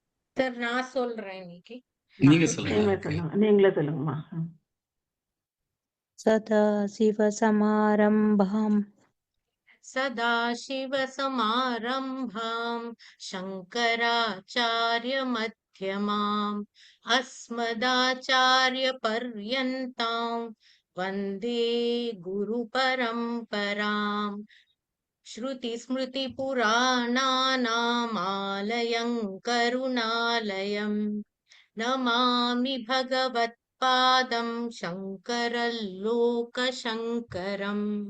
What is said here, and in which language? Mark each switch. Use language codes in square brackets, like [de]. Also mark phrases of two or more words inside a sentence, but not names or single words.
[ta] சார் நான் சொல்றேன் இன்னைக்கு. நீங்க சொல்லுங்க. நீங்களே ஓகே. சொல்லுங்க. நீங்களே சொல்லுங்கம்மா. [sa] सदाशिवसमारम्भाम् सदाशिवसमारम्भाम् शङ्कराचार्यमध्यमाम् अस्मदाचार्यपर्यन्ताम् वन्दे गुरुपरम्पराम् श्रुतिस्मृतिपुराणानामालयम् करुणालयम् नमामि भगवत्पादम् शङ्करलोकशङ्करम्.